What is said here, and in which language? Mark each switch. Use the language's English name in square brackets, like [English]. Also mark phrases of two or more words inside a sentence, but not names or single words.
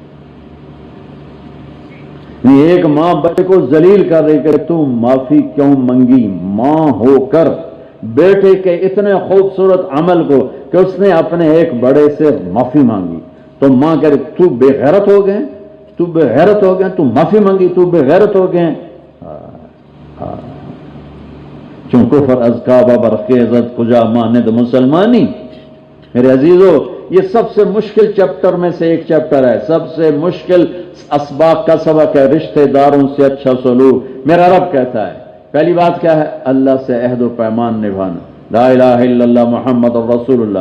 [Urdu] یہ ایک ماں بچے کو ذلیل کر رہی کہ تو معافی کیوں منگی؟ ماں ہو کر بیٹے کے اتنے خوبصورت عمل کو کہ اس نے اپنے ایک بڑے سے معافی مانگی، تو ماں کہہ رہی تو بے غیرت ہو گئے، تو بے غیرت ہو گئے، تو معافی مانگی، تو بے غیرت ہو گئے۔ [Persian] چون کفر از کعبہ برخیزت کجا ماند مسلمانی۔ [Urdu] میرے عزیزو، یہ سب سے مشکل چیپٹر میں سے ایک چیپٹر ہے، سب سے مشکل اسباق کا سبق ہے، رشتہ داروں سے اچھا سلوک۔ میرا رب کہتا ہے پہلی بات کیا ہے؟ اللہ سے عہد و پیمان نبھانا، [Arabic] لا الہ الا اللہ محمد رسول اللہ۔